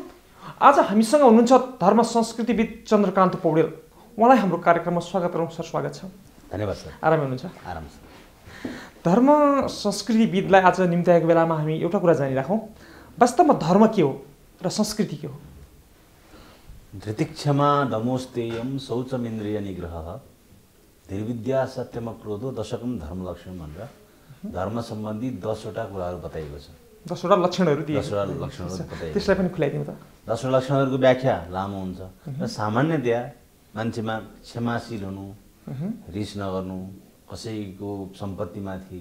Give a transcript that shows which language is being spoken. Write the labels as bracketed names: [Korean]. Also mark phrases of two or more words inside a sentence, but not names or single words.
[Nepali] आज हामीसँग हुनुहुन्छ धर्म संस्कृतिविद चन्द्रकान्त पौडेल। उहाँलाई हाम्रो कार्यक्रममा स्वागत गरौँ। सर, स्वागत छ। धन्यवाद सर। आरामै हुनुहुन्छ? आराम छ। धर्म संस्कृतिविदलाई आज निम्त्याएको बेलामा हामी एउटा कुरा जानिराखौँ। वास्तवमा धर्म के हो र संस्कृति के हो? [Sanskrit] धृतिक्षमा दमोस्तेयम शौचमिन्द्रिय निग्रह धीर्विद्या सत्यम क्रोधो दशकम धर्म लक्षण [Nepali] भनेर धर्म सम्बन्धी 10वटा कुराहरू बताइएको छ। 10वटा लक्षणहरू दिए। 10वटा लक्षणहरू बताइएको छ। त्यसलाई पनि खुलाइदिउँ त। 10वटा लक्षणहरूको व्याख्या लामो हुन्छ र सामान्यतया मान्छेमा क्षमाशील हुनु, रिस नगर्नु, कसैको सम्पत्तिमाथि